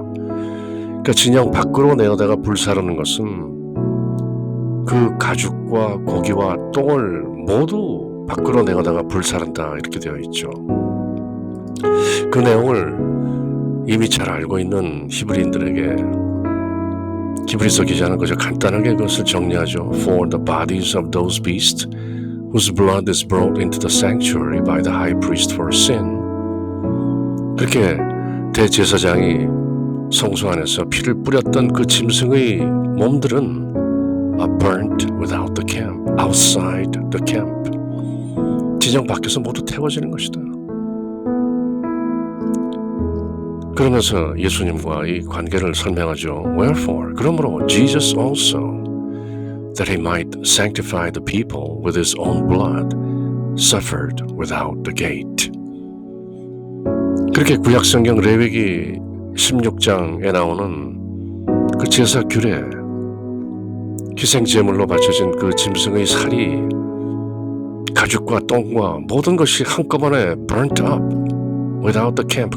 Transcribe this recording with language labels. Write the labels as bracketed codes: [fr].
[ko] 그러니까 진영 밖으로 내어다가 불사르는 것은 그 가죽과 고기와 똥을 모두 밖으로 내어다가 불사른다 이렇게 되어 있죠. 그 내용을 이미 잘 알고 있는 히브리인들에게 히브리서 기자는 그저 간단하게 그것을 정리하죠. [en] For the bodies of those beasts whose blood is brought into the sanctuary by the high priest for sin. [ko] 그렇게 대제사장이 성소 안에서 피를 뿌렸던 그 짐승의 몸들은 [en] are burnt without the camp, outside the camp. [ko] 진영 밖에서 모두 태워지는 것이다. 그러면서 예수님과 이 관계를 설명하죠. [en] Wherefore, [ko] 그러므로 [en] Jesus also, that he might sanctify the people with his own blood, suffered without the gate. [ko] 그렇게 구약성경 레위기 16장에 나오는 그 제사 규례, 희생제물로 바쳐진 그 짐승의 살이 가죽과 똥과 모든 것이 한꺼번에 [en] burnt up without the camp.